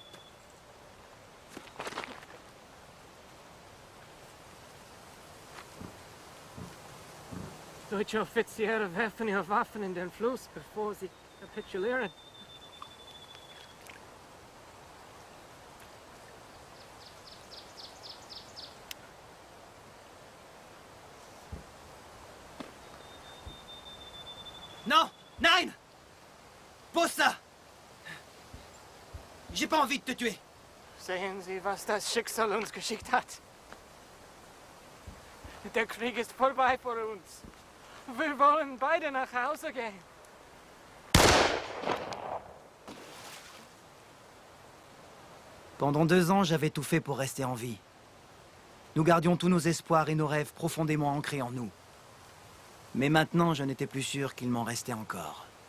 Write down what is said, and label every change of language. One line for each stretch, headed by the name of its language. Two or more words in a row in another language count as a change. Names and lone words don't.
German: Deutsche Offiziere werfen ihre Waffen in den Fluss, bevor sie kapitulieren.
French: Non! Nein! Pose ça! J'ai pas envie de te tuer.
German: Sehen Sie, was das Schicksal uns geschickt hat. Der Krieg ist vorbei für uns. Wir wollen beide nach Hause gehen.
French: Pendant 2 ans, j'avais tout fait pour rester en vie. Nous gardions tous nos espoirs et nos rêves profondément ancrés en nous. Mais maintenant, je n'étais plus sûr qu'il m'en restait encore.